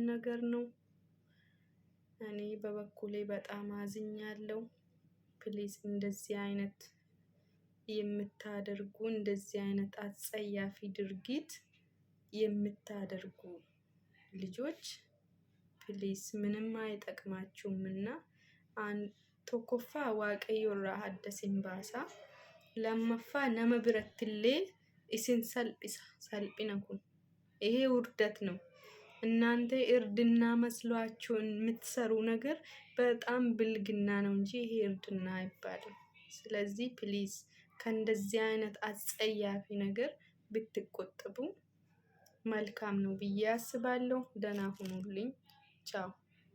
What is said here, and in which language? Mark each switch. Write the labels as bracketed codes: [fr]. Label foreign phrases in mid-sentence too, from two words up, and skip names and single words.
[am] ነገር ነው። እኔ በበኩሌ በጣም አዝኛለሁ። ፕሊዝ እንደዚህ አይነት የምታደርጉ እንደዚህ አይነት አጸያፊ ድርጊት የምታደርጉ ልጆች ፕሊዝ ምንም አይጠቅማችሁምና [om] tokkoff waaqayyo irraa adda isin baasa. Lammaffaa nama birattillee isin salphisa. Salphina kun [am] ይሄ ውርደት ነው። እናንተ እርድና መስሏችሁ የምትሰሩ ነገር በጣም ብልግና ነው እንጂ ይሄ እርድና አይባልም። ስለዚህ ፕሊዝ ከእንደዚህ አይነት አጸያፊ ነገር ብትቆጠቡ መልካም ነው ብዬ አስባለሁ። ደህና ሁኑልኝ። Ciao.